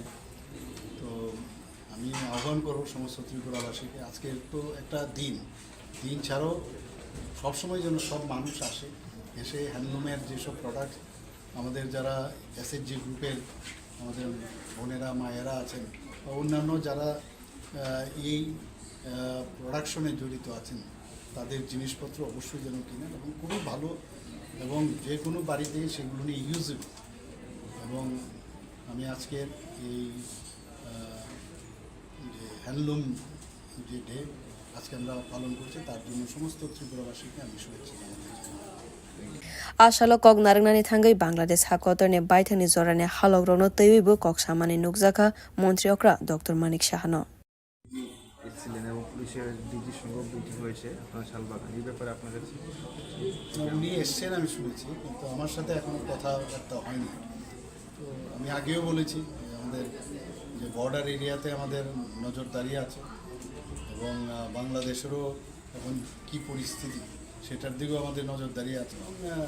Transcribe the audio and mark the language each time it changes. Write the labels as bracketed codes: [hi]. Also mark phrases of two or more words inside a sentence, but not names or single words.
[bn] তো আমি আহ্বান করব সমস্ত ত্রিপুরাবাসীকে, আজকের তো একটা দিন ছাড়াও সবসময় যেন সব মানুষ আসে, এসে হ্যান্ডলুমের যেসব প্রোডাক্ট আমাদের যারা এসএইচজি গ্রুপের আমাদের বোনেরা মায়েরা আছেন বা অন্যান্য যারা এই প্রোডাকশনে জড়িত আছেন তাদের জিনিসপত্র অবশ্যই যেন কিনেন এবং খুবই ভালো এবং যে কোনো বাড়িতে সেগুলো নিয়ে ইউজেবল। এবং আমি আজকের এই যে হ্যান্ডলুম যে ডে আজকে আমরা পালন করছি তার জন্য সমস্ত ত্রিপুরাবাসীকে আমি শুভেচ্ছা জানাতে চাই। [trk] Ashalo kog narangnani thangai Bangladesh hakotorne baithani zorane halogrono teibu koksamani nukjaka Montri Okra Dr. Manik Shahano [bn] এসেছিলেন এবং পুলিশের ডিজির সঙ্গে মিটিং হয়েছে আপনার শালবাগান, এই ব্যাপারে আপনাদের উনি এসছেন আমি শুনেছি, কিন্তু আমার সাথে এখনো কথাবার্তা হয়নি। তো আমি আগেও বলেছি আমাদের যে বর্ডার এরিয়াতে আমাদের নজরদারি আছে এবং বাংলাদেশেরও এখন কী পরিস্থিতি সেটার দিকেও আমাদের নজরদারি আছে।